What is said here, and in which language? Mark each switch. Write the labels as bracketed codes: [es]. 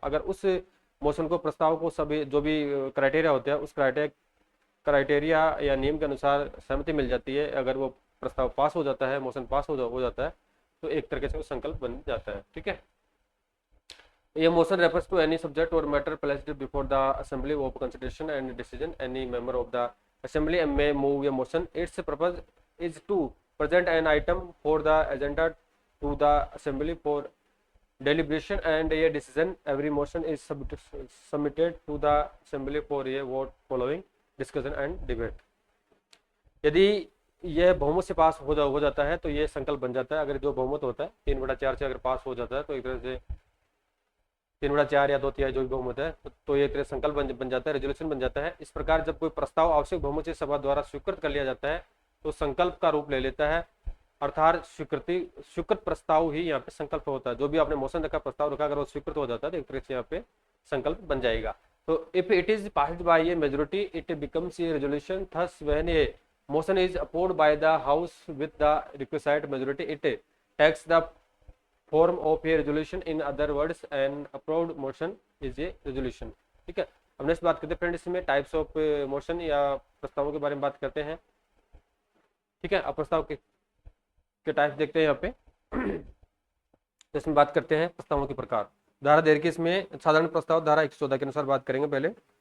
[hi] अगर उस मोशन को, प्रस्ताव को सभी जो भी क्राइटेरिया होते हैं उस क्राइटेरिया या नियम के अनुसार सहमति मिल जाती है, अगर वो प्रस्ताव पास हो जाता है, मोशन पास हो जाता है तो एक तरीके से वो संकल्प बन जाता है, ठीक है। [en] ये motion refers to any subject और matter placed before the assembly of consideration and decision. Any member of the assembly may move a motion. Its purpose is to present an item for the agenda to the assembly for deliberation and a decision. Every motion is submitted to the assembly for a vote following discussion and debate. [hi] यदि यह बहुमत से पास हो जाता है तो ये संकल्प बन जाता है। अगर जो बहुमत होता है 3/4 से अगर पास हो जाता है तो एक तरह से 3/4 या 2/3 जो भी बहुमत है तो ये तरह संकल्प बन जाता है, रेजोल्यूशन बन जाता है। इस प्रकार जब कोई प्रस्ताव आवश्यक बहुमत से सभा द्वारा स्वीकृत कर लिया जाता है तो संकल्प का रूप ले लेता है, अर्थात स्वीकृत प्रस्ताव ही यहाँ पे संकल्प होता है। जो भी आपने मोशन रखा, प्रस्ताव रखा, अगर वो स्वीकृत हो जाता है तो एक तरह से यहाँ पे संकल्प बन जाएगा। [en] तो if it is passed by a majority it becomes a resolution. Thus when a motion is approved by the house with the requisite majority it takes the form of a resolution. In other words an approved motion is a resolution, [hi] ठीक है। अब next बात करते हैं friend, इसमें types of motion या प्रस्तावों के बारे में बात करते हैं, ठीक है। अब प्रस्ताव के टाइप्स देखते हैं यहाँ पे। तो इसमें बात करते हैं प्रस्तावों के प्रकार। धारा देर की इसमें साधारण प्रस्ताव धारा 114 के अनुसार बात करेंगे पहले।